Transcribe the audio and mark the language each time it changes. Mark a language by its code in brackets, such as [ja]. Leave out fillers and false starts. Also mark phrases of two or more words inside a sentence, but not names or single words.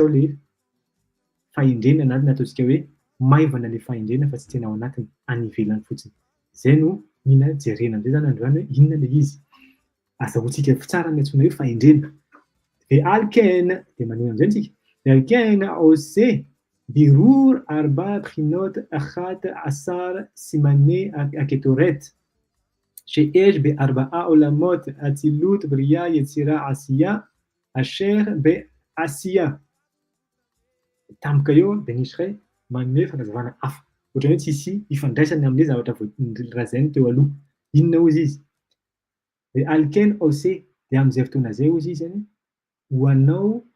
[mg] ao le fahendrena na ataontsika hoe maivana le fahendrena fa tsy tena ao anatiny any ivelany fotsiny zay no mila jerena am'zay zany androany hoe inona le izy azahoantsika fitsara ny antsoina hoe fahendrena de alken de manao am'zay antsika de [he] ולכן עושה בירור ארבע בחינות אחד עשר סממני הקטורת שיש בארבעה עולמות אצילות בריאה יצירה עשיה אשר בעשיה [mg] tampoka eo Ben Ish Chai manome fanazavana hafa ohatrany hoe tsisy ifandraisany am'le zavatra voalazainy teo aloha inona ozy izy de [he] ולכן עושה [mg] de am'izay fotoana zay ozy izy ho anao